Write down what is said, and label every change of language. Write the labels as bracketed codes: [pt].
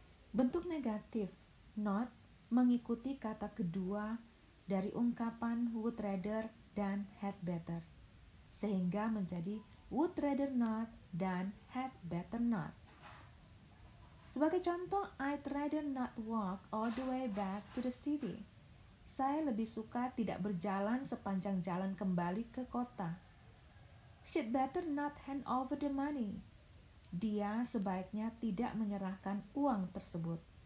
[id] Bentuk negatif not mengikuti kata kedua dari ungkapan would rather dan had better, sehingga menjadi would rather not dan had better not. Sebagai contoh, [en] I'd rather not walk all the way back to the city. [id] Saya lebih suka tidak berjalan sepanjang jalan kembali ke kota. [en] She'd better not hand over the money. [id] Dia sebaiknya tidak menyerahkan uang tersebut.